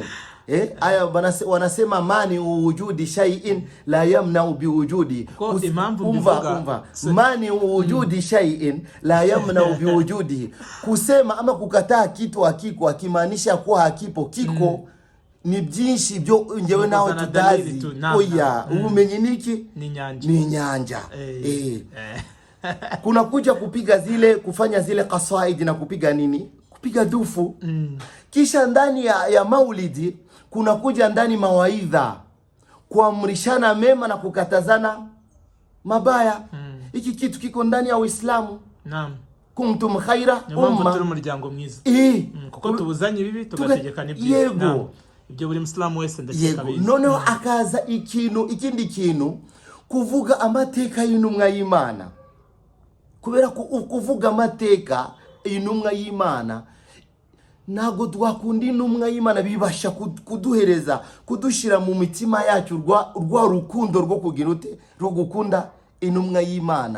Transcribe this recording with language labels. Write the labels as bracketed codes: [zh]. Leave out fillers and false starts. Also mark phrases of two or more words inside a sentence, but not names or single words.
[sw] Haya wanasema [ar] منع وجود شيء لا يمنع بوجود. [rw] Umva. [ar] منع وجود شيء لا يمنع بوجود. [sw] Kusema ama kukataa kitu hakiko akimaanisha kuwa hakipo kiko. [rw] Ni byinshi byo njewe nao tutazi. Oya, umenyiniki ni nyanja. [sw] Kuna kuja kupiga kufanya zile qasaidi na kupiga nini? Kupiga dufu. Kisha ndani ya maulidi kuna kuja ndani mawaidha. kuamrishana mema na kukatazana mabaya. Iki kitu kiko ndani ya Uislamu. Naam. [ar] كنتم خير أمة. [rw] Turi umuryango mwiza. Kuko tubuzanye bibi tugategekana ibyiza. Yego. Ibyo buri Muslimu wese ndakeka bizi. Noneho akaza ikindi kintu kuvuga amateka y'intumwa y'Imana. Kubera kuvuga amateka y'intumwa y'Imana ntago twakunda intumwa y'Imana bibasha kuduhereza kudushira mu mitima yacu rwa rukundo rwo kugira ute rwo gukunda intumwa y'Imana.